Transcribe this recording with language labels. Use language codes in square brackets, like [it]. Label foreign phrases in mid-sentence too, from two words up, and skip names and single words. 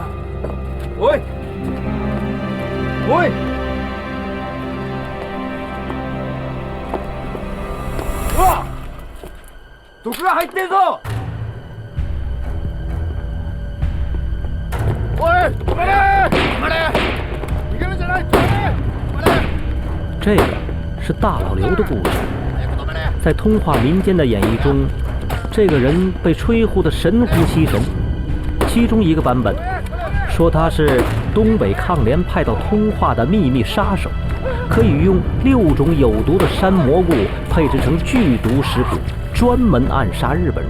[ja] おい。うわ！毒が入ってんぞ！おい，止まれ！逃げるんじゃない！止まれ！ [zh] 这个是大老刘的故事。在通化民间的演绎中，这个人被吹呼得神乎其神。其中一个版本说他是东北抗联派到通化的秘密杀手，可以用6种有毒的山蘑菇配制成剧毒食品，专门暗杀日本人。